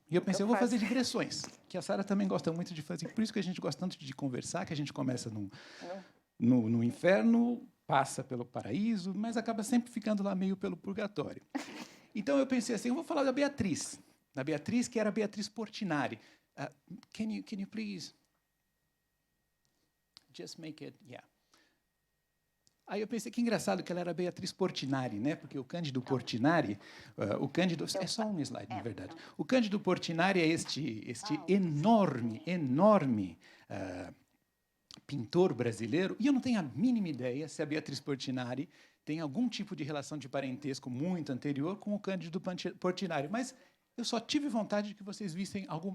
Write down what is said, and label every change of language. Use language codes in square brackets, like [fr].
[pt] E eu pensei, eu vou fazer digressões, que a Sara também gosta muito de fazer. Por isso que a gente gosta tanto de conversar, que a gente começa no inferno, passa pelo paraíso, mas acaba sempre ficando lá meio pelo purgatório. Então eu pensei assim, eu vou falar da Beatriz, que era a Beatriz Portinari. [en] Can you please just make it, yeah. [pt] Aí eu pensei que engraçado que ela era Beatriz Portinari, né? Porque o Cândido Portinari, o Cândido é só um slide, na verdade. O Cândido Portinari é este enorme pintor brasileiro, e eu não tenho a mínima ideia se a Beatriz Portinari tem algum tipo de relação de parentesco muito anterior com o Cândido Portinari, mas eu só tive vontade de que vocês vissem algum...